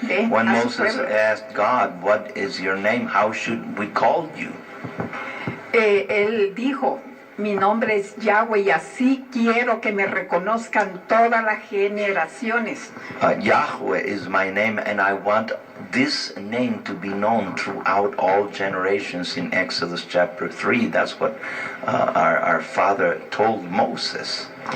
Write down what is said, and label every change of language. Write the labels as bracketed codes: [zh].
[en] when Moses asked God, "What is your name? How should we call you?" [es] Él dijo, mi nombre es Yahweh y así quiero que me reconozcan todas las generaciones. [en] Yahweh is my name and I want this name to be known throughout all generations. In Exodus chapter 3, that's what our father told Moses.